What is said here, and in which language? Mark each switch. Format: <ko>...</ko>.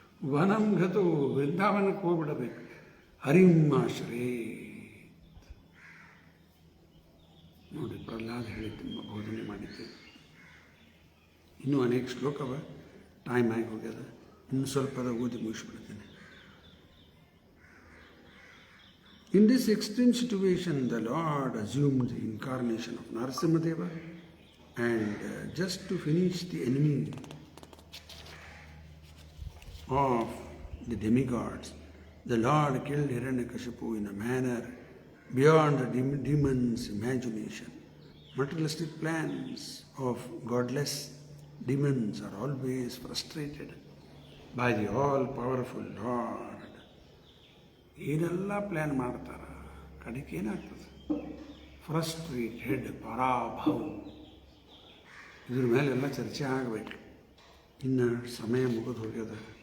<sa>ವನಂ ಗತೋ,</sa> <kn>ವೃಂದಾವನಕ್ಕೆ ಹೋಗ್ಬಿಡಬೇಕು.</kn> <sa>ಹರಿಮಾಶ್ರೇ.</sa> <kn>ನೋಡಿ ಪ್ರಹ್ಲಾದ್ ಹೇಳಿದ್ದು ಬೋಧನೆ ಮಾಡಿದ್ದೆ. ಇನ್ನೂ ಅನೇಕ ಶ್ಲೋಕವ, ಟೈಮ್ ಆಗಿ ಹೋಗ್ಯದ, ಇನ್ನು ಸ್ವಲ್ಪದ ಓದಿ ಮುಗಿಸ್ಬಿಡ್ತೇನೆ.</kn> <en>In this extreme situation, the Lord assumed the incarnation of Narasimhadeva, and just to finish the enemy of the demigods, the Lord killed Hiranyakashipu in a manner beyond the demon's imagination. Materialistic plans of godless demons are always frustrated by the all-powerful Lord.</en> <kn>ಏನೆಲ್ಲ plan ಮಾಡ್ತಾರೆ, ಕಡೆಗೆ ಏನಾಗ್ತದೆ, frustrated, ಪರಾಭವ. ಇದ್ರ ಮೇಲೆಲ್ಲ ಚರ್ಚೆ ಆಗಬೇಕು. ಇನ್ನು ಸಮಯ ಮುಗಿದು ಹೋಗ್ಯದ.</kn>